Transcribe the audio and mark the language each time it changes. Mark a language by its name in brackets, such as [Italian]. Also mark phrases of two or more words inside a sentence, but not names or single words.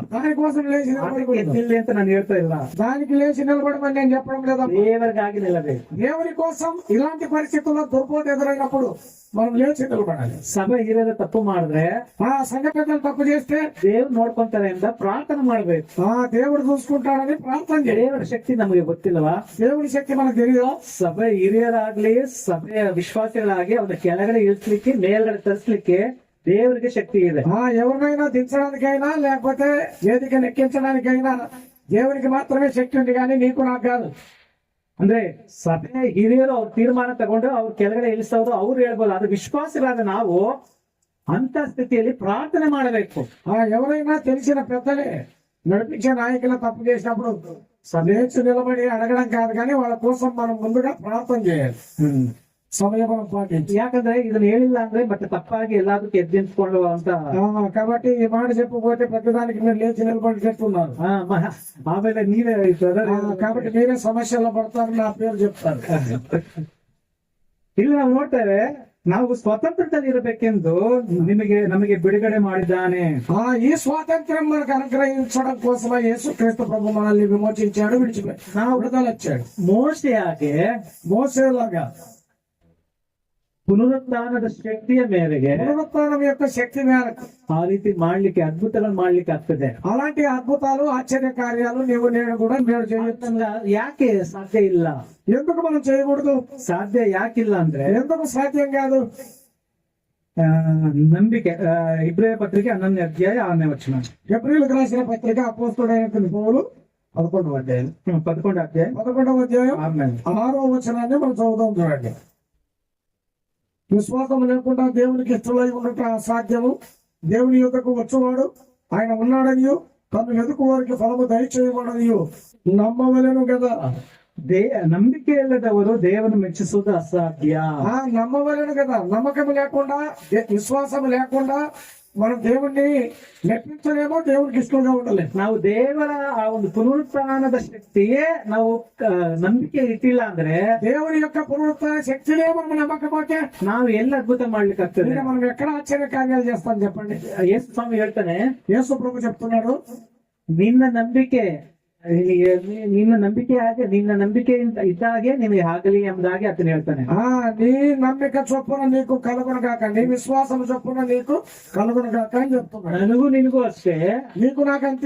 [Telugu] దానికోసం లేచి నిలబడకూడదు. [Kannada] ಎದ್ದಿಲ್ಲ ಅಂತ ನಾನು ಹೇಳ್ತಾ ಇಲ್ಲ. [Telugu] దానికి లేచి నిలబడమని నేను చెప్పడం లేదా. [Kannada] ದೇವರಿಗಾಗಿ ನಿಲ್ಲಬೇಕು. [Telugu] దేవుని కోసం ఇలాంటి పరిస్థితుల్లో దుర్బోధ ఎదురైనప్పుడు మనం లేచి నిలబడాలి. [Kannada] ಸಭೆ ಹಿರಿಯರು ತಪ್ಪು ಮಾಡಿದ್ರೆ, [Telugu] సంఘ పెద్దలు తప్పు చేస్తే [Kannada] ದೇವ್ರು ನೋಡ್ಕೊಂತಾರೆ ಅಂತ ಪ್ರಾರ್ಥನೆ ಮಾಡ್ಬೇಕು. [Telugu] దేవుడు చూసుకుంటాడని ప్రార్థన చేయాలి. [Kannada] ದೇವರ ಶಕ್ತಿ ನಮಗೆ ಗೊತ್ತಿಲ್ಲವಾ? [Telugu] దేవుని శక్తి మనకు తెలియదు. [Kannada] ಸಭೆ ಹಿರಿಯರಾಗ್ಲಿ, ಸಭೆಯ ವಿಶ್ವಾಸಿಗಳಾಗಿ ಅವ್ರ ಕೆಳಗಡೆ ಇಳಿಸ್ಲಿಕ್ಕೆ, ಮೇಲ್ಗಡೆ ತರಿಸ್ಲಿಕ್ಕೆ [Telugu] దేవుడికి శక్తి [Kannada] ಇದೆ. [Telugu] ఎవరినైనా దించడానికైనా లేకపోతే వేదికను ఎక్కించడానికైనా దేవునికి మాత్రమే శక్తి ఉంది, కానీ నీకు నాకు కాదు. [Kannada] ಅಂದ್ರೆ ಸಭೆ ಹಿರಿಯರು ಅವ್ರ ತೀರ್ಮಾನ ತಗೊಂಡು ಅವ್ರ ಕೆಳಗಡೆ ಇಳಿಸೋದು ಅವ್ರು ಹೇಳ್ಬೋದು. ಅದು ವಿಶ್ವಾಸಿಗಳಾದ ನಾವು ಅಂತ ಸ್ಥಿತಿಯಲ್ಲಿ ಪ್ರಾರ್ಥನೆ ಮಾಡಬೇಕು. [Telugu] ఎవరైనా తెలిసిన పెద్దలే నడిపించే నాయకులు తప్పు చేసినప్పుడు లేచి నిలబడి అడగడం కాదు, కానీ వాళ్ళ కోసం మనం ముందుగా ప్రార్థన చేయాలి. సమయం పాటించి. [Kannada] ಯಾಕಂದ್ರೆ ಇದನ್ನ ಹೇಳಿಲ್ಲ ಅಂದ್ರೆ ಮತ್ತೆ ತಪ್ಪಾಗಿ ಎಲ್ಲದಕ್ಕೂ ಎದ್ದಿಂತ್ಕೊಂಡು ಅಂತ. [Telugu] కాబట్టి ఈ మాట చెప్పకపోతే ప్రతిదానికి మీరు లేచి నిలబడి చెప్తున్నారు. [Kannada] ಆಮೇಲೆ ನೀವೇ [Telugu] కాబట్టి మీరే సమస్యల్లో పడతారు, నా పేరు చెప్తారు. [Kannada] ಇಲ್ಲಿ ನಾವು ನೋಡ್ತೇವೆ, ನಾವು ಸ್ವತಂತ್ರದಲ್ಲಿ ಇರಬೇಕೆಂದು ನಮಗೆ ಬಿಡುಗಡೆ ಮಾಡಿದ್ದಾನೆ. [Telugu] ఈ స్వాతంత్రం మనకు అనుగ్రహించడం కోసమే యేసుక్రీస్తు ప్రభు మనల్ని విమోచించాడు, విడిచిపెట్టాడు, విడుదల వచ్చాడు. మోసేలాగా [Kannada] ಪುನರುತ್ಥಾನದ ಶಕ್ತಿಯ ಮೇರೆಗೆ, [Telugu] పునరుత్థానం యొక్క శక్తి మేరకు [Kannada] ಆ ರೀತಿ ಮಾಡ್ಲಿಕ್ಕೆ, ಅದ್ಭುತಗಳನ್ನು ಮಾಡ್ಲಿಕ್ಕೆ ಆಗ್ತದೆ. [Telugu] అలాంటి అద్భుతాలు, ఆశ్చర్య కార్యాలు నేను కూడా మీరు చేయొచ్చు. [Kannada] ಯಾಕೆ ಸಾಧ್ಯ ಇಲ್ಲ? [Telugu] ఎందుకు మనం చేయకూడదు? [Kannada] ಸಾಧ್ಯ ಯಾಕಿಲ್ಲ ಅಂದ್ರೆ, [Telugu] ఎందుకు సాధ్యం కాదు? [Kannada] ನಂಬಿಕೆ. ಇಬ್ರಿಯ ಪತ್ರಿಕೆ 11ನೇ ಅಧ್ಯಾಯ 6ನೇ ವಚನ. [Telugu] ఎబ్రీయులకు రాసిన పత్రిక అపోస్తలుడైన పౌలు 11వ అధ్యాయం 6వ వచనాన్ని మనం చదువుదాం. చూడండి. విశ్వాసం లేకుండా దేవునికి ఇష్టమై ఉండటం అసాధ్యము. దేవుని యొద్దకు వచ్చేవాడు ఆయన ఉన్నాడనియో, తను ఎదుకు వారికి ఫలము దయచేయబడనియో నమ్మవలెను కదా. [Kannada] ನಂಬಿಕೆ ಇಲ್ಲದವರು ದೇವರನ್ನು ಮೆಚ್ಚಿಸುವುದು ಅಸಾಧ್ಯ. [Telugu] నమ్మవలెను కదా. నమ్మకం లేకుండా, విశ్వాసం లేకుండా మనం దేవుణ్ణి మెప్పించలేమో, దేవునికి ఇష్టంగా ఉండలేము. [Kannada] ನಾವು ದೇವರ ಆ ಒಂದು ಪುನರುತ್ಥಾನದ ಶಕ್ತಿಯೇ ನಾವು ನಂಬಿಕೆ ಇಟ್ಟಿಲ್ಲ ಅಂದ್ರೆ [Telugu] దేవుని యొక్క పునరుత్థాన శక్తినే మనం నమ్మకపోతే [Kannada] ನಾವು ಎಲ್ಲ ಅದ್ಭುತ ಮಾಡ್ಲಿಕ್ಕೆ ಆಗ್ತದೆ. [Telugu] ఇంకా మనం ఎక్కడ ఆశ్చర్య కార్యాలు చేస్తాం చెప్పండి? [Kannada] ಯೇಸು ಸ್ವಾಮಿ ಹೇಳ್ತಾನೆ, [Telugu] యేసు ప్రభు చెప్తున్నాడు, [Kannada] ನಿನ್ನ ನಂಬಿಕೆ ನಿನ್ನ ನಂಬಿಕೆ ಇದ್ದಾಗೆ ನಿನಗೆ ಆಗಲಿ ಎಂಬುದಾಗಿ ಆತನು ಹೇಳ್ತಾನೆ. [Telugu] నీ నమ్మిక చొప్పున నీకు కలుగును గాక, నీ విశ్వాసం చొప్పున నీకు కలుగును గాక అని చెప్తున్నాడు. [Kannada] ನನಗೂ ನಿನಗೂ ಅಷ್ಟೇ, [Telugu] నీకు నాకంతే.